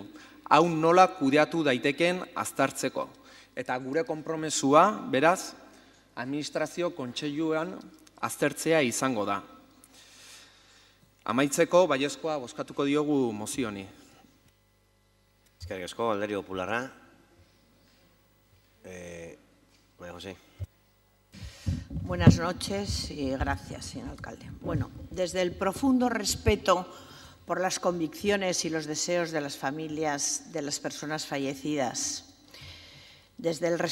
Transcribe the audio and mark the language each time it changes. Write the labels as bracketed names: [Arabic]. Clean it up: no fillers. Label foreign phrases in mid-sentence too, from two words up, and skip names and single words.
[Basque] Hau nola kudeatu daiteken aztertzeko. Eta gure konpromesua, beraz, administrazio kontseiluan aztertzea izango da. Amaitzeko, baiezkoa bozkatuko diogu mozioni. Eskerrik asko, Alderdi Popularra. María José. [Spanish] Buenas noches y gracias, señor alcalde. Bueno, desde el profundo respeto por las convicciones y los deseos de las familias de las personas fallecidas, desde el